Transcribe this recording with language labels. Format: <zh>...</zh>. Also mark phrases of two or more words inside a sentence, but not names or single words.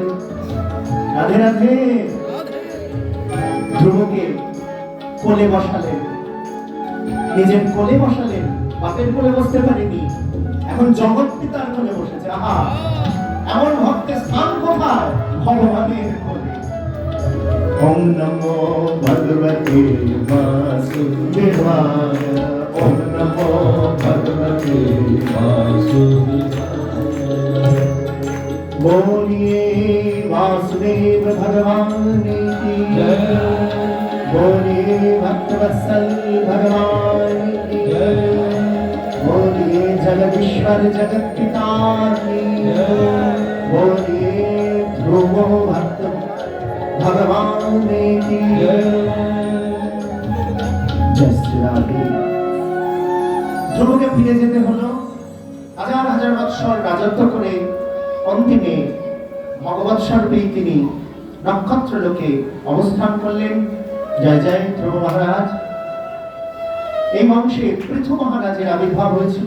<bn>রাধে রাধে। ধ্রুবকে কোলে বসালেন, নিজের কোলে বসালেন, বাপের কোলে বসতে পারেনি, এখন জগৎ পিতার কোলে বসেছে। আহা, এমন ভক্তের স্থান কোথায়? ভগবানের কোলে।</bn> <sa>ওম নমো ভগবতে বাসুদেবায়। ওম নমো ভগবতে বাসুদেবায়।</sa> <hi>बोलिए वासुदेव भगवान की जय। बोलिए भक्तवत्सल भगवान की जय। बोलिए जगदीश्वर जगत पिता की जय। बोलिए ध्रुव भक्त भगवान की जय। जय श्री राधे।</hi> <bn>ধ্রুবকে ফিরে যেতে হলো, হাজার হাজার বৎসর রাজত্ব করে অন্তিমে ভগবৎ স্বরূপেই তিনি নক্ষত্র লোকে অবস্থান করলেন। জয় জয় ধ্রুব মহারাজ। এই বংশে পৃথু মহারাজের আবির্ভাব হয়েছিল।</bn>